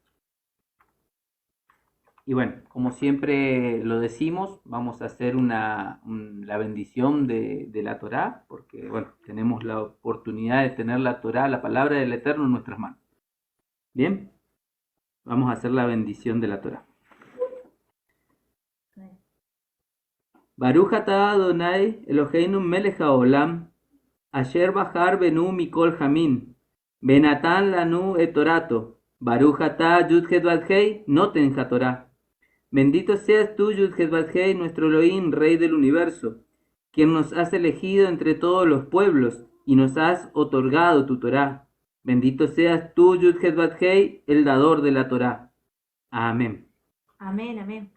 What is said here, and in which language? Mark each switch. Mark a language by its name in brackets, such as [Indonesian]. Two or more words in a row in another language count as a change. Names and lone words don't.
[Spanish] Y bueno, como siempre lo decimos, vamos a hacer la bendición de la Torá, porque bueno, tenemos la oportunidad de tener la Torá, la palabra del Eterno en nuestras manos. Bien, vamos a hacer la bendición de la Torá. [Hebrew] ברוך אתה אדני אלהינו מלך העולם, אשר בחר בנו מכל העמים, ונתן לנו את תורתו, ברוך אתה יוד הא ואו הא נותן התורה. [Spanish] Bendito seas tú, Yud-Heh-Vav-Hei, nuestro Elohim, Rey del universo, quien nos has elegido entre todos los pueblos y nos has otorgado tu Torá. Bendito seas tú, Yud-Heh-Vav-Hei, el dador de la Torá. Amén. Amén, amén.